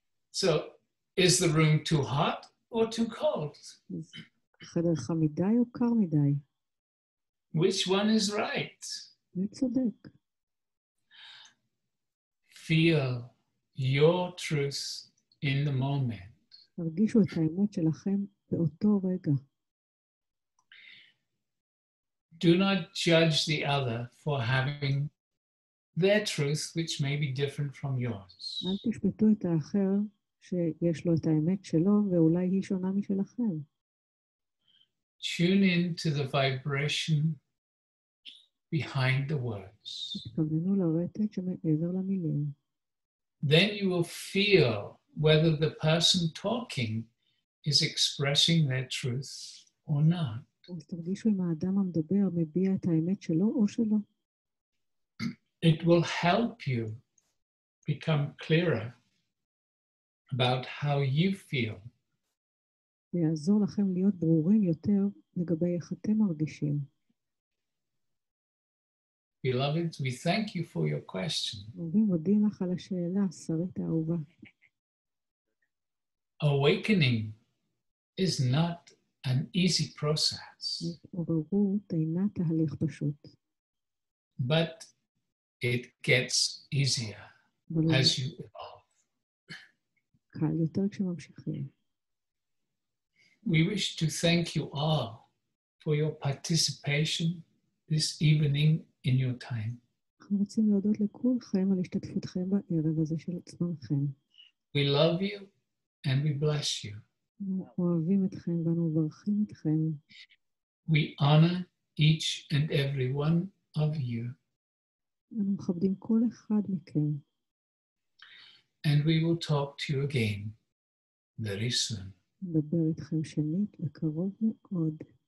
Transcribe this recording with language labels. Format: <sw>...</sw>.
<en>So is the room too hot or too cold?</en> <he>חדר חם מדי או קר מדי?</he> <en>Which one is right?</en> <he>מי צודק?</he> <en>Feel your truth in the moment.</en> <he>תרגישו את האמת שלכם באותו רגע.</he> <en>Do not judge the other for having their truth, which may be different from yours.</en> <he>אל תשפטו את האחר שיש לו את האמת שלו ואולי היא שונה משלכם.</he> <en>Tune in to the vibration behind the words.</en> <he>תתכווננו לרטט שמעבר למילים.</he> <en>Then you will feel whether the person talking is expressing their truth or not.</en> <he>אז תרגישו אם האדם המדבר מביע את האמת שלו או שלא.</he> <en>It will help you become clearer about how you feel.</en> <he>ויעזור לכם להיות ברורים יותר לגבי איך אתם מרגישים.</he> <en>Beloveds, we thank you for your question.</en> <he>מודים לך על השאלה, שרית האהובה.</he> <en>Awakening is not an easy process,</en> <he>התעוררות אינה תהליך פשוט.</he> <en>but it gets easier as you evolve.</en> <he>קל יותר כשממשיכים.</he> <en>We wish to thank you all for your participation this evening in your time.</en> <he>אנחנו רוצים להודות לכולכם על השתתפותכם בערב הזה של עצמכם.</he> <en>We love you and we bless you.</en> <he>אנחנו אוהבים אתכם ואנו מברכים אתכם.</he> <en>We honor each and every one of you.</en> <he>אנו מכבדים כל אחד מכם.</he> <en>And we will talk to you again very soon.</en> <he>נדבר איתכם שנית בקרוב מאוד.</he>